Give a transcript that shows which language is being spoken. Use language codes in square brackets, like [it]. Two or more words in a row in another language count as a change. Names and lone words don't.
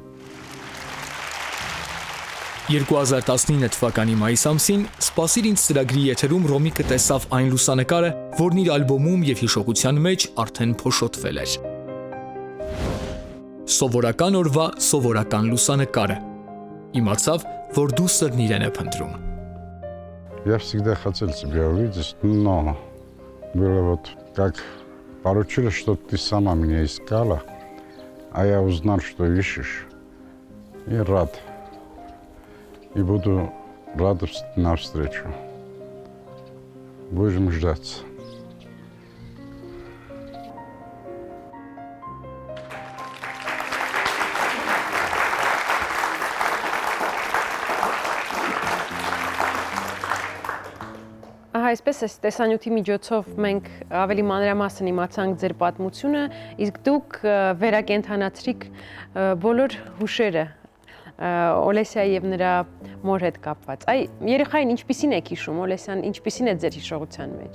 [hy] 2019 թվականի մայիս ամսին «Սպասիր ինձ» ծրագրի եթերում Ռոմիկը տեսավ այն լուսանկարը, որն իր ալբոմում և հիշողության մեջ արդեն փոշոտվել էր։ Սովորական օրվա սովորական լուսանկարը։ Իմացավ, որ դուստրն իրեն է փնտրում։ [ru] Я всегда хотел тебя увидеть, но было вот как получилось, что ты сама меня искала, а я узнал, что ищешь, и рад. И буду рад навстречу. Будем ждать. [hy] Այսպես այս տեսանյութի միջոցով մենք ավելի մանրամասն իմացանք ձեր պատմությունը, իսկ դուք վերակենդանացրիք բոլոր հուշերը Օլեսիայի եւ նրա մոր հետ կապված։ Այ երեխային ինչպիսին եք հիշում, Օլեսյան, ինչպիսին է ձեր հիշողության մեջ։